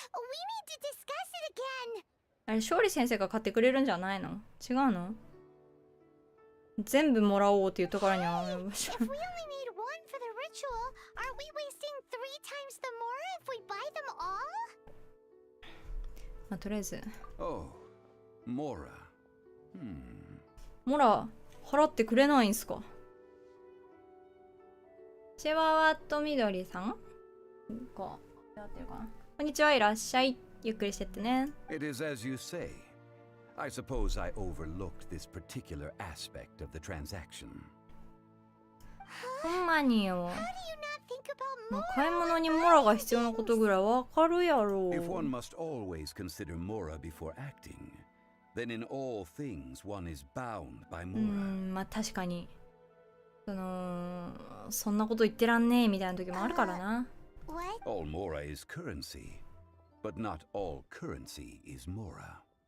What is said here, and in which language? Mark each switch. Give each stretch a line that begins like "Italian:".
English: We need to discuss it again.
Japanese: あれ勝利先生が買ってくれるんじゃないの？違うの？全部もらおうっていうところには
English: If we only need one for the ritual, aren't we wasting 3 times the more if we buy them all?
Japanese: まあ、とりあえず
English: Oh, Mora.
Japanese: モラ払ってくれないんすか？チワワとみどりさんこうやってるかな。こんにちは、いらっしゃい。ゆっくりしてってね。
English: It is as you say. I suppose I overlooked this particular aspect of the transaction.
Japanese: ほんまによ。
English: How do you not think about
Japanese: もう
English: Mora?
Japanese: 買い物にモラが必要なことぐらいわかるやろ。
English: If one must always consider Mora before acting, then in all things one is bound by う Mora.
Japanese: ん、まあ確かに。そんなこと言ってらんねえみたいな時もあるからな。
English: What? All Mora is currency, but not all currency is Mora.